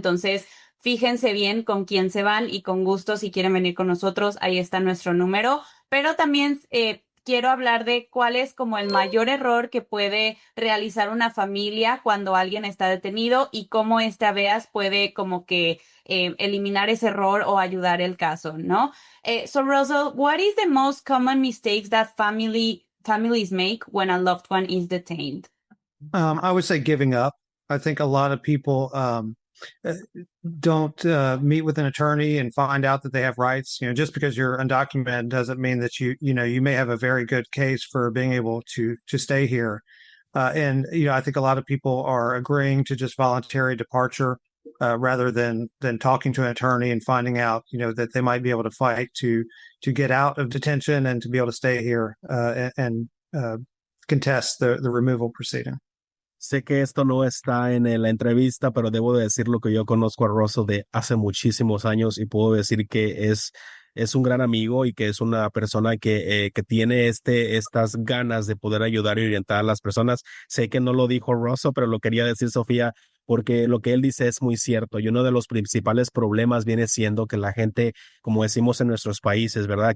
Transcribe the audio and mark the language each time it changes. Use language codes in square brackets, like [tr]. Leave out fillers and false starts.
[es] Entonces, fíjense bien con quién se van y con gusto si quieren venir con nosotros, ahí está nuestro número. Pero también quiero hablar de cuál es como el mayor error que puede realizar una familia cuando alguien está detenido y cómo este habeas puede como que eliminar ese error o ayudar el caso, ¿no? [en] So Russell, what is the most common mistakes that families make when a loved one is detained? I would say giving up. I think a lot of people uh, don't meet with an attorney and find out that they have rights. Just because you're undocumented doesn't mean that you may have a very good case for being able to stay here. And I think a lot of people are agreeing to just voluntary departure rather than talking to an attorney and finding out that they might be able to fight to get out of detention and to be able to stay here and contest the removal proceeding. [es] Sé que esto no está en la entrevista, pero debo de decir lo que yo conozco a Russell de hace muchísimos años y puedo decir que es un gran amigo y que es una persona que tiene estas ganas de poder ayudar y orientar a las personas. Sé que no lo dijo Russell, pero lo quería decir, Sofía, porque lo que él dice es muy cierto y uno de los principales problemas viene siendo que la gente, como decimos en nuestros países, ¿verdad?